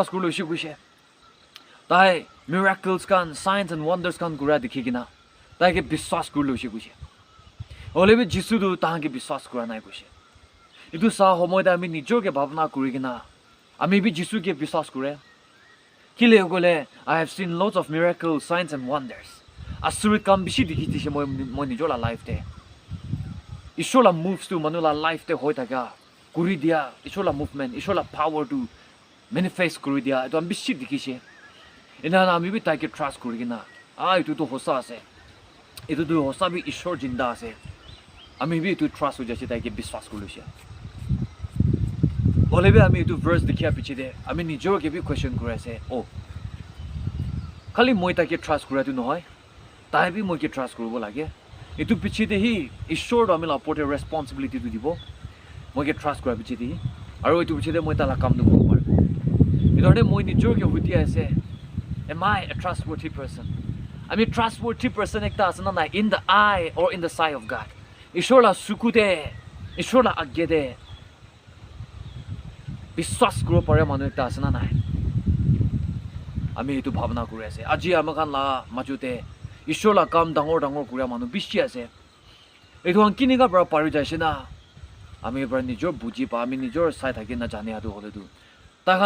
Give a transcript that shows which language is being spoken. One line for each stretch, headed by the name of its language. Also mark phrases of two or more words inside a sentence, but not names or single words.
Naga Pidgin: kulo shi kushe tai miracles kan
English: signs and wonders
Naga Pidgin: kan gura dikhi kina tai ke biswas kurlo shi kushe olebe Jisu du ta ke biswas kura nai kushe itu sa homoy da ami nijor ke bhavna kuri kina ami bi Jisu ke biswas kure kile gole
English: I have seen lots of miracles signs and wonders
Naga Pidgin: asurit kam bishi dikhi tise moi nijor la life te Ishwar la
English: moves to
Naga Pidgin: manula life te hoi thaka kuri dia Ishwar la movement Ishwar la
English: power to manifest
Naga Pidgin: kuri dia itu am bishi dikhi ina na ami bi tai ke trust kuri kina itu to hosa ase itu to hosa bi Ishwar jinda ase ami bi tu trust ho jase tai ke biswas kuri Ole be ami itu verse dikhia piche de ami nijor ke bi question kore ase oh khali moi ta ke trust kora tu nohoy tai bi moi ke trust koribo lage itu piche de hi ishor do ami la porte responsibility tu dibo moi ke trust kora piche de aro itu piche de moi ta la kam du ko par idore moi nijor ke huti ase
English: am I a trustworthy person I mean trustworthy person
Naga Pidgin: ekta asana na
English: in the eye or in the sight of God
Naga Pidgin: ishor la sukude ishor la agede বিশ্বাস কৰিব পাৰে মানুহ এটা আছে না নাই আমি এইটো ভাবনা কৰি আছে আজি আমাকান লা মাজুতে ঈশ্বৰ লা কাম ডাঙৰ ডাঙৰ কৰা মানুহ বেছি আছে এইটো কিনিকা পৰা পাৰি যাইছে না আমি এবাৰ নিজৰ বুজি পা আমি নিজৰ চাই থাকি না জানে আদু হলেতো তাহান